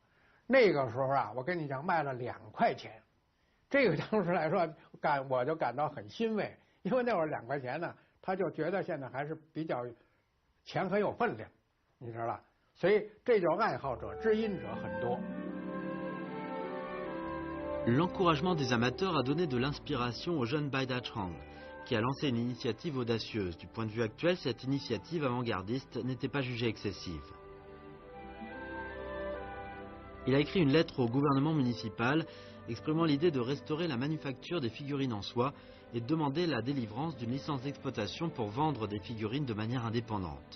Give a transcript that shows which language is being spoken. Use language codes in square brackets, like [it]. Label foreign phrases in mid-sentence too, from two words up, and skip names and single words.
[zh] 那个时候啊，我跟你讲卖了2块钱，这个当时来说我就感到很欣慰，因为那会儿2块钱呢，他就觉得现在还是比较钱很有分量，你知道吧？所以这就爱好者、知音者很多。 [fr] L'encouragement des amateurs a donné de l'inspiration au jeune Baidachong, qui a lancé une initiative audacieuse. Du point de vue actuel, cette initiative avant-gardiste n'était pas jugée excessive. Il a écrit une lettre au gouvernement municipal exprimant l'idée de restaurer la manufacture des figurines en soie et de demander la délivrance d'une licence d'exploitation pour vendre des figurines de manière indépendante.